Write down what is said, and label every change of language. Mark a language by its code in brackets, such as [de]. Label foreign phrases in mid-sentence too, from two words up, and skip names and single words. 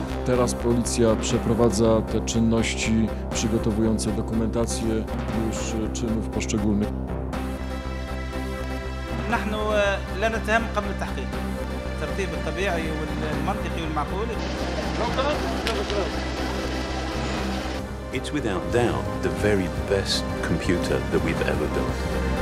[pl] Teraz policja przeprowadza te czynności przygotowujące dokumentację już czynów poszczególnych. [ar] نحن لا نتهم قبل التحقيق. الترتيب الطبيعي والمنطقي والمعقول. [en] It's without doubt the very best computer that we've ever built.